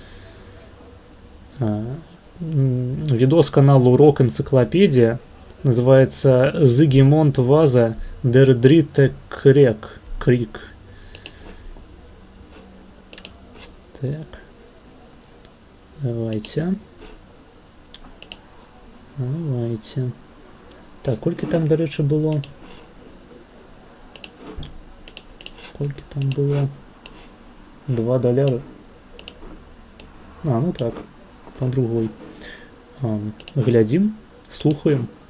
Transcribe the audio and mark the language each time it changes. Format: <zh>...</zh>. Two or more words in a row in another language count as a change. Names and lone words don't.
<ru>Видос каналу Рок Энциклопедия называется Зигимонт Ваза Дер Дритте Крик. Так. Давайте.</ru> <be>Так, колькі там,</be> <uk>до речі,</uk> <be>было? Колькі там было? $2. Ну так.</be> <ru>По другой. Глядим, слухаем.</ru>